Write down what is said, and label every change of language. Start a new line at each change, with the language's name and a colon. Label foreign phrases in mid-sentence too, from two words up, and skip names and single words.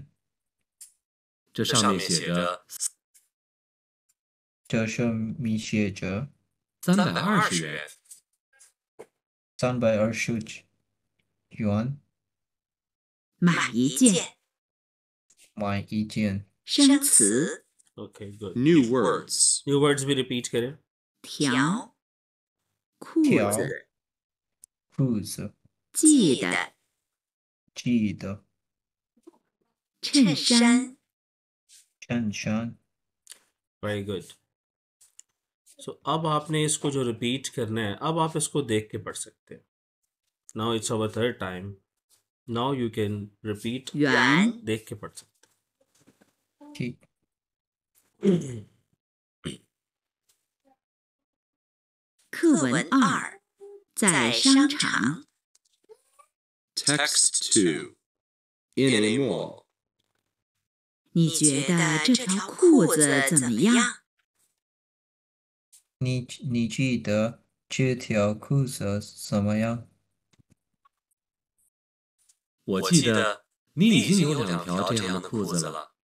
Chinese: 这上面写着这上面写着 320元。 320元，买一件买一件。生词
English: OK good New words. new words
Urdu: بھی ریپیٹ کریں
Chinese: 条裤条子裤子系的系的衬衫衬衫。
English: very good so
Urdu: اب آپ نے اس کو جو ریپیٹ کرنا ہے اب آپ اس کو دیکھ کے پڑھ سکتے ہیں
English: now it's our third time now you can repeat
Chinese: 圆
Urdu: دیکھ کے پڑھ سکتے ठीक
Chinese: 课文2在商场
English: Text 2. In a mall.
Chinese: 你觉得这条裤子怎么样？你记得这条裤子怎么样？我记得你已经有2条这样的裤子了。